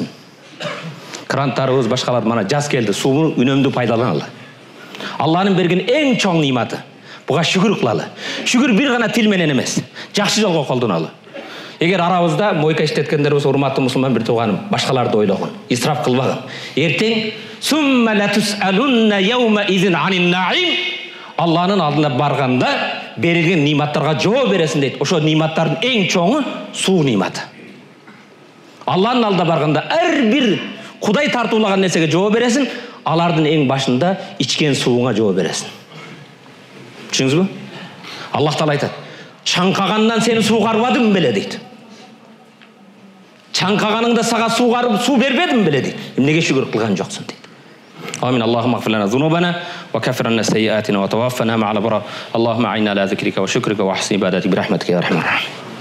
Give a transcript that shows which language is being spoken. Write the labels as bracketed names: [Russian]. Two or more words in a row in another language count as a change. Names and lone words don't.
[Kyrgyz] Кранттарыбыз, башкалар, мана жаз келди, сууну үнөмдүү пайдаланалы. Алланын берген эң чоң ниматы. Буга шүгүр кылалы. Шүгүр бир гана тил менен эмес, жакшы жолго колдоналы. Эгер арабызда мойка иштеткендер болсо, урматтуу мусулман бир тууганым, башкаларды ойлогон, исраф кылбагын. Эртең [Arabic] ثم لتسألن يومئذ عن النعيم. [Kyrgyz] Алланын алдына барганда берилген ниматтарга жооп бересиң дейт. Ошо ниматтардын эң чоңу суу ниматы. Алланын алдына барганда ар бир Кудай тартуулаган нерсеге жооп бересиң, алардын эң башында ичкен сууңа жооп бересиң. Түшүндүңүзбү? Аллах Таала айтат: "Чаңкагандан сени суугарбадым беле" дейт. Чаңкаганыңда сага суу бербедим беле дейт. Эмнеге шүгүр кылган жоксуң дейт. [Arabic] آمين. اللهم اغفر لنا ذنوبنا وكفر عنا سيئاتنا وتوفنا مع الأبرار. اللهم أعنا على ذكرك وشكرك وحسن عبادتك برحمتك يا أرحم الراحمين.